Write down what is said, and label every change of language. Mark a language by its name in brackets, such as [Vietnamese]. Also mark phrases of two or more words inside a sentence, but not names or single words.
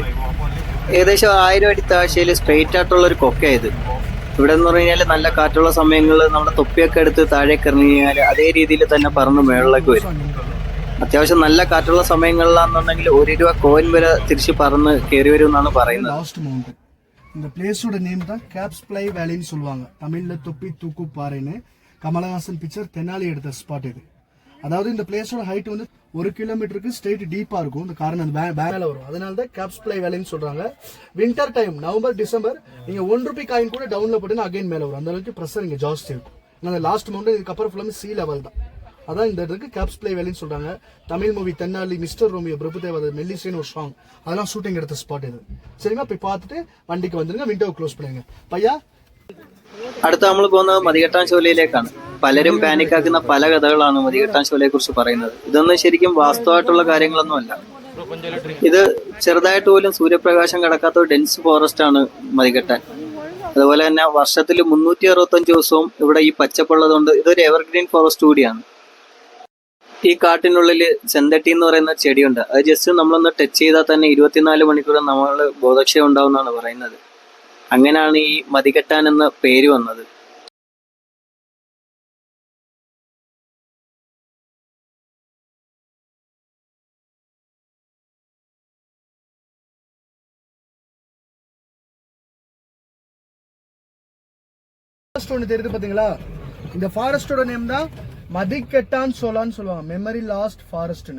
[Malayalam] ഏകദേശം 1000 അടി താഴ്ചയിൽ സ്ട്രെയിറ്റ് ആയിട്ടുള്ള ഒരു കൊക്കയത്. ഇവിടെ എന്ന് പറഞ്ഞു കഴിഞ്ഞാൽ നല്ല കാറ്റുള്ള സമയങ്ങളിൽ നമ്മുടെ തൊപ്പിയൊക്കെ എടുത്ത് താഴേക്ക് എറിഞ്ഞു കഴിഞ്ഞാൽ അതേ രീതിയിൽ തന്നെ പറന്ന് മുകളിലേക്ക് വരും. അത്യാവശ്യം നല്ല കാറ്റുള്ള സമയങ്ങളിലാണെന്നുണ്ടെങ്കിൽ ₹1 കോയിൻ വരെ തിരിച്ച് പറന്ന് കയറി വരും എന്നാണ് പറയുന്നത്. [Tamil] இந்த பிளேஸோட நேம் தான் கேப்ஸ்ப்ளை வேலின்னு சொல்லுவாங்க. தமிழ்ல தொப்பி தூக்கு பாறைன்னு கமலஹாசன் பிக்சர் தென்னாலி எடுத்த ஸ்பாட் இது. அதாவது இந்த பிளேஸோட ஹைட் வந்து 1 கிலோமீட்டருக்கு ஸ்ட்ரெயிட் டீப்பா இருக்கும். இந்த காரணம் அந்த மேல வரும். அதனால தான் கேப்ஸ்ப்ளை வேலின்னு சொல்றாங்க. [English] winter time [Tamil] நவம்பர் டிசம்பர் நீங்க ₹1 காயின் கூட டவுன்ல போட்டீங்கன்னா அகைன் மேல வரும். அந்த அளவுக்கு ப்ரெஷர் இங்க ஜாஸ்தி இருக்கும். அந்த [English] last mountain [Tamil] இதுக்கப்புறம் ஃபுல்லாமே [English] sea level [Tamil] தான். அதான் இந்த இடத்துக்கு கேப்ஸ் பிளே வேலின்னு சொல்றாங்க. தமிழ் மூவி தென்னாலி, மிஸ்டர் ரோமியோ, பிரபுதேவா, மெல்லிசைன்னு ஒரு சாங், அதெல்லாம் ஷூட்டிங் எடுத்த ஸ்பாட் இது. சரிங்களா, போய் பார்த்துட்டு வண்டிக்கு வந்துருங்க, [English] window close [Tamil] பண்ணுங்க. [Malayalam] പയ്യ അടുത്ത നമ്മൾ പോകുന്നത് മതികെട്ടാൻ ചോലയിലേക്കാണ്. പലരും പാനിക്കാക്കുന്ന പല കഥകളാണ് മതികെട്ടാൻ ചോലയെ കുറിച്ച് പറയുന്നത്. ഇതൊന്നും ശരിക്കും വാസ്തവമായിട്ടുള്ള കാര്യങ്ങളൊന്നുമല്ല. ഇത് ചെറുതായിട്ട് പോലും സൂര്യപ്രകാശം കടക്കാത്ത ഒരു [English] dense forest [Malayalam] ആണ് മതികെട്ടാൻ. അതുപോലെ തന്നെ വർഷത്തിൽ 365 ദിവസവും ഇവിടെ ഈ പച്ചപ്പുള്ളതുകൊണ്ട് ഇതൊരു [English] evergreen forest [Malayalam] കൂടിയാണ്. ഈ കാട്ടിനുള്ളിൽ ചെന്തട്ടി എന്ന് പറയുന്ന ചെടിയുണ്ട്. അത് ജസ്റ്റ് നമ്മളൊന്ന് ടച്ച് ചെയ്താൽ തന്നെ 24 മണിക്കൂർ നമ്മൾ ബോധക്ഷയം ഉണ്ടാവുമെന്നാണ് പറയുന്നത്. അങ്ങനെയാണ് ഈ മതികെട്ടാൻ എന്ന പേര് വന്നത്. [Tamil] ஒன்று தெரியுது பாத்தீங்களா, இந்த ஃபாரஸ்டோட நேம் தான் மதிக்கெட்டான் சோலான்னு சொல்லுவாங்க, [English] memory lost [Tamil] ஃபாரஸ்ட்னு.